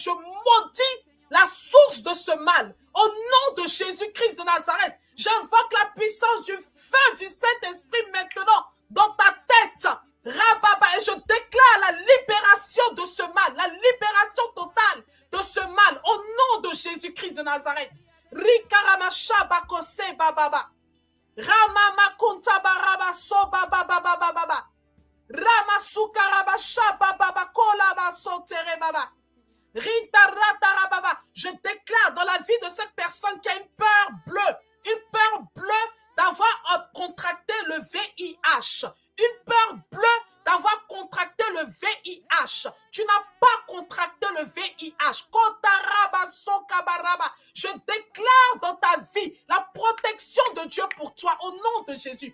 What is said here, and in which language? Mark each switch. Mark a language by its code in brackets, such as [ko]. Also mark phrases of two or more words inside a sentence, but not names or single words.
[fr] Je maudis la source de ce mal. Au nom de Jésus-Christ de Nazareth, j'invoque la puissance du feu du Saint-Esprit maintenant dans ta tête. Rababa, et je déclare la libération de ce mal, la libération totale de ce mal au nom de Jésus-Christ de Nazareth. Rikaramashabakose bababa. Ramama kunta baraba soba baba baba baba. Ramasuka rabasha baba baba kola baso tere baba. Rinta rata rababa. Je déclare dans la vie de cette personne qui a une peur bleue d'avoir contracté le VIH, une peur bleue d'avoir contracté le VIH. Tu n'as pas contracté le VIH. Je déclare dans ta vie la protection de Dieu pour toi au nom de Jésus.